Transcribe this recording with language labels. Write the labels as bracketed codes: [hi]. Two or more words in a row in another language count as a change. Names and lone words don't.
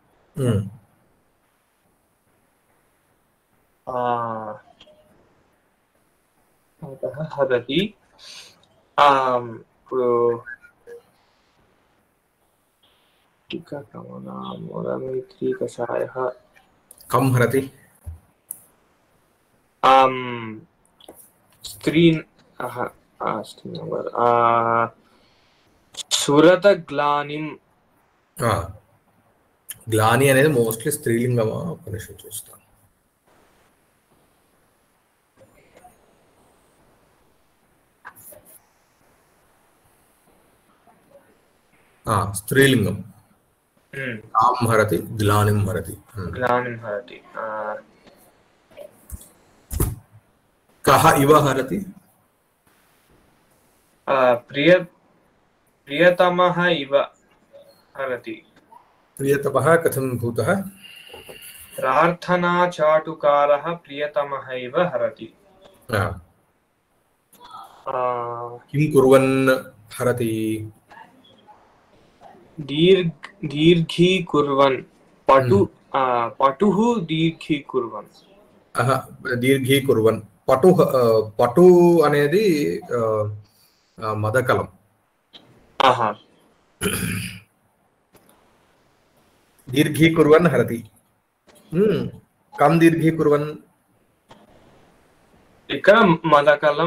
[sa] हरति स्फुटिककमलामोदमैत्री कषायः कं हरति సురతగ్లానిం [te] గ్లాని అనేది మోస్ట్లీ స్త్రీలింగమా ఒక నిమిషం చూస్తాను స్త్రీలింగం [sa] కాం హరతి గ్లానిం హరతి కహ ఇవ హరతి प्रियतमः इव हरति। प्रियतमः कथं भूतः? प्रार्थनाचाटुकारः प्रियतमः इव हरति। किं कुर्वन् हरति? दीर्घीकुर्वन् पटुः दीर्घीकुर्वन्। [te] दीर्घीकुर्वन् పటు అనేది మదకలం. [sa] దీర్ఘీకుర్వన్ హరతి. కం దీర్ఘీకుర్వన్? [te] ఇక్కడ మదకలం.